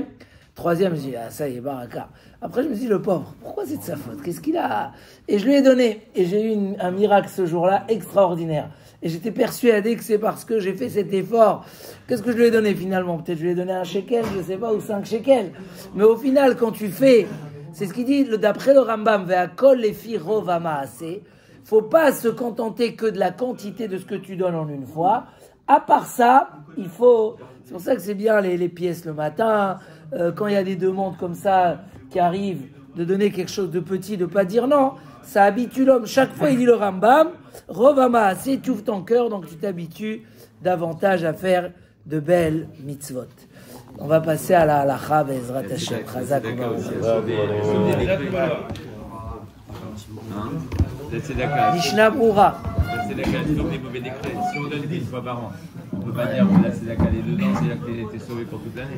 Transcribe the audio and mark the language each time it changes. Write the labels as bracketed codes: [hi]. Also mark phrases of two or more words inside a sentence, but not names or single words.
[fr] Troisième, je dis, ah, ça y est, baraka. Après, je me suis dit, le pauvre, pourquoi c'est de sa faute? Qu'est-ce qu'il a? Et je lui ai donné. Et j'ai eu un miracle ce jour-là extraordinaire. Et j'étais persuadé que c'est parce que j'ai fait cet effort. Qu'est-ce que je lui ai donné finalement? Peut-être je lui ai donné 1 shekel, je sais pas, ou 5 shekels. Mais au final, quand tu fais, c'est ce qu'il dit, d'après le Rambam, [he] והכל לפי רוב המעשה, [fr] faut pas se contenter que de la quantité de ce que tu donnes en une fois. À part ça, il faut, c'est pour ça que c'est bien les pièces le matin, quand il y a des demandes comme ça qui arrivent, de donner quelque chose de petit, de pas dire non. Ça habitue l'homme. Chaque fois, il dit le Rambam, [he] רוב המעשה, [fr] tu ouvres ton cœur, donc tu t'habitues davantage à faire de belles mitzvot. On va passer à la halacha, [he] בעזרת השם. [fr] Chazak Mishnah Brura. La tzedaka, c'est comme les mauvais décrets. Si on donne une fois par an, on ne peut pas dire que la tzedaka est dedans, c'est-à-dire que tu as été sauvé pour toute l'année.